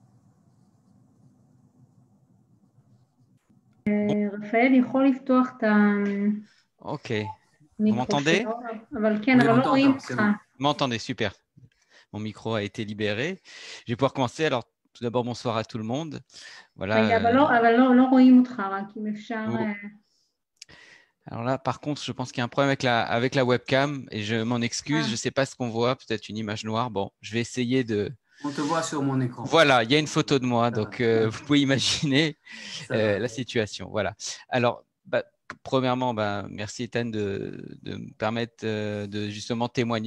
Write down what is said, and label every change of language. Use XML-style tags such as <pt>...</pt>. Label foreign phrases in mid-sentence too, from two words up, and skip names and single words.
<he>רפאל יכול לפתוח את</he> <fr>Ok. Vous</fr> <he>המיקרו</he> <fr>m'entendez?</fr> <he>שלו, אבל כן,</he> <fr>Oui,</fr> <he>אבל</he> <fr>on</fr> <he>לא רואים</he> <fr>t'entend,</fr> <he>אותך.</he> <fr>c'est bon. Vous m'entendez? Super. Mon micro a été libéré. Je vais pouvoir commencer. Alors, tout d'abord, bonsoir à tout le monde. Voilà.</fr> <he>רגע, אבל לא רואים אותך, רק אם אפשר...</he> <fr>Alors là, par contre, je pense qu'il y a un problème avec la webcam et je m'en excuse. Je ne sais pas ce qu'on voit, peut-être une image noire. Bon, je vais essayer de… On te voit sur mon écran. Voilà, il y a une photo de moi, Ça donc va. vous pouvez imaginer Ça va. la situation. Voilà. Alors, premièrement, merci Ethan de me permettre de justement témoigner.</fr>